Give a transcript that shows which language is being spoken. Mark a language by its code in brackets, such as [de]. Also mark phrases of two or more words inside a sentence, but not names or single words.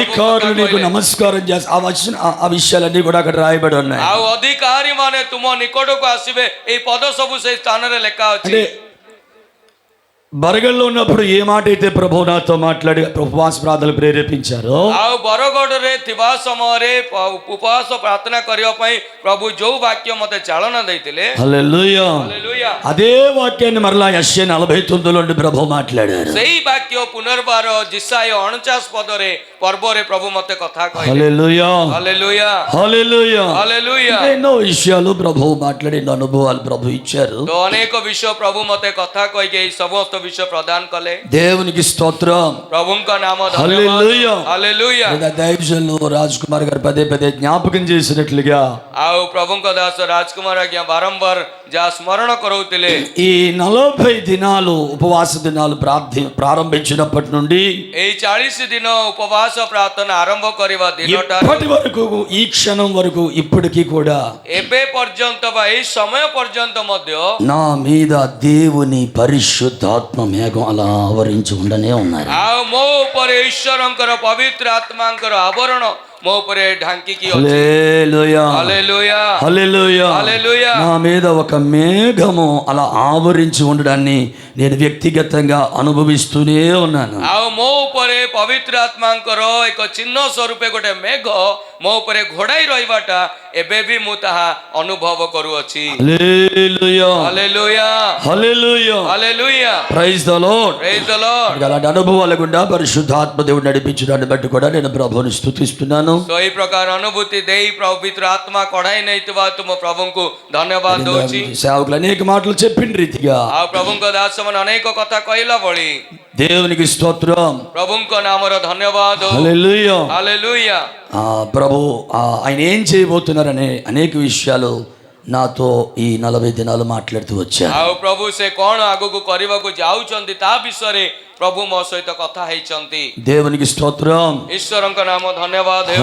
[te] అధికారులు [or] କଥା [te] నీకు [or] କହିଲେ। [te] నమస్కారం చేస్తా. ఆ విషయాలన్నీ కూడా అక్కడ రాయబడి ఉన్నాయి. [or] ଆଉ ଅଧିକାରୀ ମାନେ ତୁମ ନିକଟକୁ ଆସିବେ, ଏଇ ପଦ ସବୁ ସେଇ ସ୍ଥାନରେ ଲେଖା ଅଛି। [te] అంటే బరగల్లో ఉన్నప్పుడు ఏ మాట అయితే ప్రభు నాతో మాట్లాడి ఉపవాస ప్రార్థనలు ప్రేరేపించారో, [or] ଆଉ ବରଗଡ଼ରେ ଥିବା ସମୟରେ ଉପବାସ ପ୍ରାର୍ଥନା କରିବା ପାଇଁ ପ୍ରଭୁ ଯୋଉ ବାକ୍ୟ ମତେ ଚାଳନା ଦେଇଥିଲେ, [te] హల్లెలూయా, [or] ହାଲେଲୁୟା, [te] అదే వాక్యాన్ని మరలా యెషయా 49 నుండి ప్రభు మాట్లాడారు. [or] ସେଇ ବାକ୍ୟ ପୁନର୍ବାର ଜିସାୟ 49 ପଦରେ ପର୍ବରେ ପ୍ରଭୁ ମତେ କଥା କହିଲେ। [te] హల్లెలూయా [or] ହାଲେଲୁୟା [te] హల్లెలూయా. [or] ହାଲେଲୁୟା। [te] ఎన్నో విషయాలు ప్రభు మాట్లాడి ఎన్నో అనుభవాలు ప్రభు ఇచ్చారు. [or] ତ ଅନେକ ବିଷୟ ପ୍ରଭୁ ମତେ କଥା କହିକି ଏଇ ସମସ୍ତ ବିଷୟ ପ୍ରଦାନ କଲେ। [te] దేవునికి స్తోత్రం. [or] ପ୍ରଭୁଙ୍କ ନାମ [te] హల్లెలూయా. [or] ଧନ୍ୟବାଦ। ହାଲେଲୁୟା। [te] లేదా దైవజనులు రాజ్ కుమార్ గారు పదే పదే జ్ఞాపకం చేసినట్లుగా [or] ଆଉ ପ୍ରଭୁଙ୍କ ଦାସ ରାଜକୁମାର ଆଜ୍ଞା ବାରମ୍ବାର ଯାହା ସ୍ମରଣ କରଉଥିଲେ, [te] ఈ 40 దినాలు ఉపవాస దినాలు ప్రారంభించినప్పటి నుండి [or] ଏଇ 40 ଦିନ ଉପବାସ ପ୍ରାର୍ଥନା ଆରମ୍ଭ କରିବା ଦିନଟାରୁ [te] ఇప్పటి వరకు, ఈ క్షణం వరకు, ఇప్పటికీ కూడా [or] ଏବେ ପର୍ଯ୍ୟନ୍ତ ବା ଏଇ ସମୟ ପର୍ଯ୍ୟନ୍ତ ମଧ୍ୟ [te] నా మీద దేవుని పరిశుద్ధాత్మ మేఘం అలా ఆవరించి ఉండనే ఉన్నారు. [or] ଆଉ ମୋ ଉପରେ ଈଶ୍ୱରଙ୍କର ପବିତ୍ର ଆତ୍ମାଙ୍କର ଆବରଣ ମୋ ଉପରେ ଢାଙ୍କିକି ଅଛି। [te] హల్లెలూయా [or] ହାଲେଲୁୟା [te] హల్లెలూయా. [or] ହାଲେଲୁୟା। [te] నా మీద ఒక మేఘము అలా ఆవరించి ఉండడాన్ని నేను వ్యక్తిగతంగా అనుభవిస్తూనే ఉన్నాను. [or] ଆଉ ମୋ ଉପରେ ପବିତ୍ର ଆତ୍ମାଙ୍କର ଏକ ଚିହ୍ନ ସ୍ୱରୂପେ ଗୋଟେ ମେଘ ମୋ ଉପରେ ଘୋଡ଼ାଇ ରହିବାଟା ଏବେ ବି ମୁଁ ତାହା ଅନୁଭବ କରୁଅଛି। [te] హల్లెలూయా [or] ହାଲେଲୁୟା [te] హల్లెలూయా. [or] ହାଲେଲୁୟା। [en] Praise the Lord. Praise the Lord. [te] అలాంటి అనుభవాల గుండా పరిశుద్ధాత్మ దేవుడు నడిపించడాన్ని బట్టి కూడా నేను ప్రభువుని స్తుతిస్తున్నాను. [or] ତ ଏଇ ପ୍ରକାର ଅନୁଭୂତି ଦେଇ ପବିତ୍ର ଆତ୍ମା କଢାଇ ନେଇଥିବା ତୁମ ପ୍ରଭୁଙ୍କୁ ଧନ୍ୟବାଦ ଦଉଛି। [te] సేవకులు అనేక మాటలు చెప్పిన రీతిగా [or] ଆଉ ପ୍ରଭୁଙ୍କ ଦାସ ମାନେ ଅନେକ କଥା କହିଲା ଭଳି [te] దేవునికి స్తోత్రం. [or] ପ୍ରଭୁଙ୍କ ନାମର ଧନ୍ୟବାଦ। [te] హల్లెలూయా. [or] ହାଲେଲୁୟା। [te] ప్రభు ఆయన ఏం చేయబోతున్నారనే అనేక విషయాలు నాతో ఈ 40 దినాలు మాట్లాడుతూ వచ్చారు. [or] ଆଉ ପ୍ରଭୁ ସେ କଣ ଆଗକୁ କରିବାକୁ ଯାଉଛନ୍ତି ତା ବିଷୟରେ ପ୍ରଭୁ ମୋ ସହିତ କଥା ହେଇଛନ୍ତି। [te] దేవునికి స్తోత్రం. [or] ଈଶ୍ୱରଙ୍କ ନାମ ଧନ୍ୟବାଦ ହେଉ।